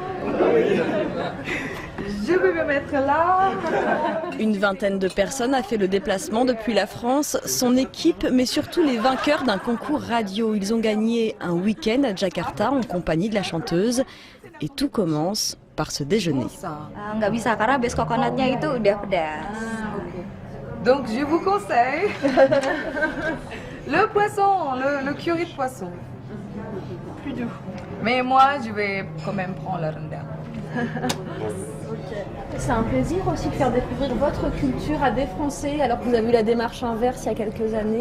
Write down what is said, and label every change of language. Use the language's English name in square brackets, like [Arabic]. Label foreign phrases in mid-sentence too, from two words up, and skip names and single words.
[French] Je vais me mettre là. Une vingtaine de personnes a fait le déplacement depuis la France, son équipe, mais surtout les vainqueurs d'un concours radio. Ils ont gagné un week-end à Jakarta en compagnie de la chanteuse. Et tout commence par ce déjeuner. [Indonesian] Nggak bisa karena [English] base coconutnya [Indonesian] itu udah pedas. [French] Donc je vous conseille Le poisson, le curry de poisson. Plus doux. Mais moi, je vais quand même prendre le rendang. C'est un plaisir aussi de faire découvrir votre culture à des Français, alors que vous avez eu la démarche inverse il y a quelques années.